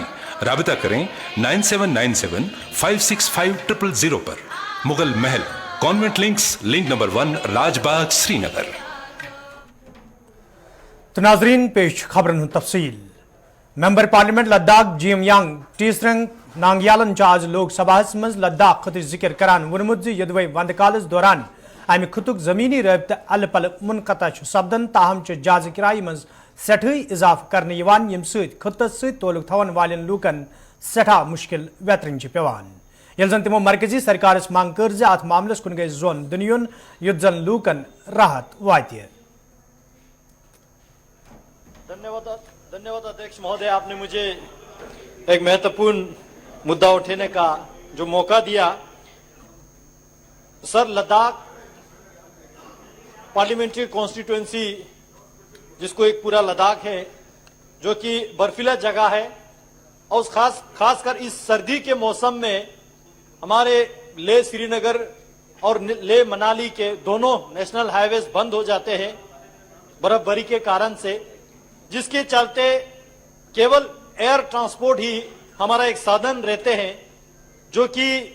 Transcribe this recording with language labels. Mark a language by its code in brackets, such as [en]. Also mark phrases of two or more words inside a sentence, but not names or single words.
[hi] राबिता करें 9797565000 पर। मुगल महल, कॉन्वेंट लिंक्स, लिंक नंबर 1, राजबाग, श्रीनगर। [ks] तो नाजरीन पेश खबरन तफसील। मेंबर पार्लियामेंट लद्दाख जीएम यांग टीसरंग नांगयालन आज लोकसभा मज लद्दाख खत जिक्र करान वोनमुत यदवे वंदकालस दौरान अमि खुतुक जमीनी रबत अल पल मुनक़ता सपदन, ताहम जाज किराय मज सेठई इजाफ करने यम खुतस तोलुक थवन वालन लूकन सेठा मुश्किल वेतरन पेवान। यल जन तिमो मरकजी सरकार मांग कर अत मामलस कुन गई जोन दुनियन युद्ध जन लूकन राहत वात। [hi] धन्यवाद अध्यक्ष महोदय, आपने मुझे एक महत्वपूर्ण मुद्दा उठाने का जो मौका दिया। सर, लद्दाख [en] parliamentary constituency, [hi] जिसको एक पूरा लद्दाख है, जो कि बर्फीला जगह है, और खासकर इस सर्दी के मौसम में हमारे ले श्रीनगर और ले मनाली के दोनों [en] national highways [hi] बंद हो जाते हैं बर्फबारी के कारण से, जिसके चलते केवल [en] air transport [hi] ही हमारा एक साधन रहते हैं, जो कि